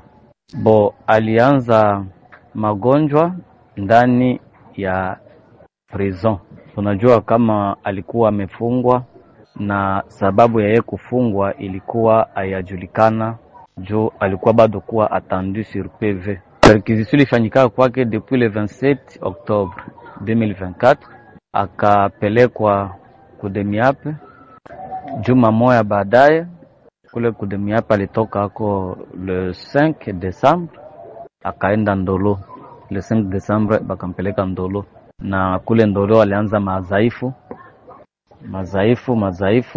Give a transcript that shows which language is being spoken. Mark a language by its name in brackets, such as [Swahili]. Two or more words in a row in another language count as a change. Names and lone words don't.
[Swahili] Alianza magonjwa ndani ya prison. Tunajua kama alikuwa amefungwa, na sababu ya yeye kufungwa ilikuwa hayajulikana, jo alikuwa bado kuwa [French] attendu sur PV. Perquisition [Swahili] ilifanyika kwake [French] depuis le 27 Octobre 2024, [Swahili] akapelekwa kudemiape. Juma moja baadaye kule kudemiape alitoka hako [French] le 5 Decembre [Swahili] akaenda Ndolo. [French] Le 5 Decembre [Swahili] bakampeleka Ndolo, na kule Ndolo alianza mazaifu.